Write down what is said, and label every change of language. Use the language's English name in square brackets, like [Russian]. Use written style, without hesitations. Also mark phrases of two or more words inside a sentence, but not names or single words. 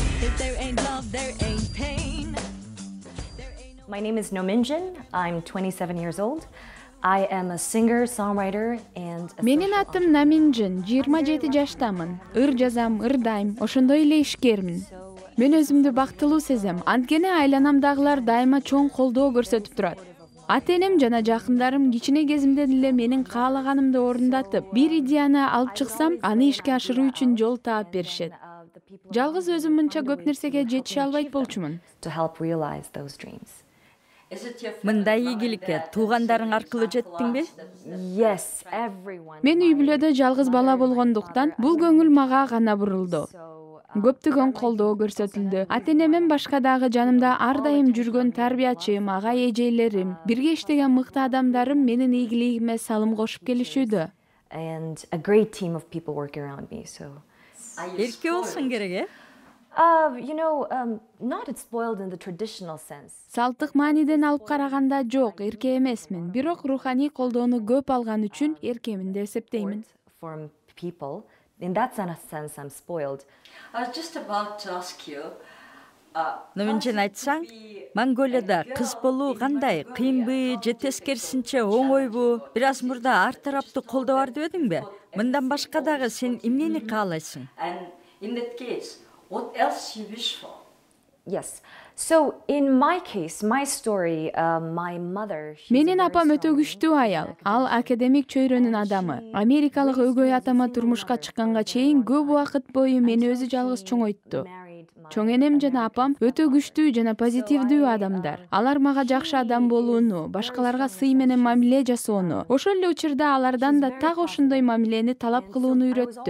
[English] My name is Nominjin. I'm 27 years old. I am a singer, songwriter, and a [Kyrgyz] Менин атым Наминжин, 27 жаштамын. Ыр жазам, ырдайм, ошондой эле ишкермин. Мен өзүмдү бактылуу сезем. Анткени айланамдагылар дайыма чоң колдоо көрсөтүп турат. Ата-энем жана жакындарым кичине кезимден эле менин каалаганымды орундатып, бир идеяны алып чыксам, аны ишке ашыруу үчүн жол таап беришет. Жалгыз өзүм мынча көп нерсеге жетише албайт болчумун. [English] to help realize those dreams. [Kyrgyz] Мындай ийгиликке туугандарың аркылуу жеттиңби? [English] Yes, everyone. [Kyrgyz] Мен үй бүлөдө жалгыз бала болгондуктан бул көңүл мага гана бурулду. Көптөгөн колдоо көрсөтүлдү. Ата-энемден башка дагы жанымда ар дайым жүргөн тарбиячым, ага-эжелерим, бирге иштеген мыкты адамдарым менин ийгилигиме салым кошуп келишүүдө. [English] And a great team of people working around me. So, [Kyrgyz] Эрке болсун керек, э? [English] not it's spoiled in the traditional sense. [Kyrgyz] Салттык мааниден алып караганда жок, эрке эмесмин. Бирок руханий колдоону көп алган үчүн эркемин деп эсептеймин. [English] From people, in that sense, I'm spoiled. I was just about to ask you. [Kyrgyz] Номинжин айтсаң, Монголияда кыз болуу кандай? Кыйынбы, же тескерисинче оңойбу? Бир аз мурда ар тараптуу колдоо бар дебедиңби? Мындан башка дагы сен эмнени каалайсың? [English] And in that case, what else you wish for? Yes. So in my case, my story, my mother. [Kyrgyz] Менин апам өтө күчтүү аял. Ал академик чөйрөнүн адамы. Америкалык өгөй атама турмушка чыкканга чейин көп убакыт бою мени өзү жалгыз чоңойтту. Чоң энем жана апам өтө күчтүү жана позитивдүү адамдар. Алар мага жакшы адам болууну, башкаларга сый менен мамиле жасоону, ошол эле учурда алардан да так ошондой мамилени талап кылууну үйрөттү.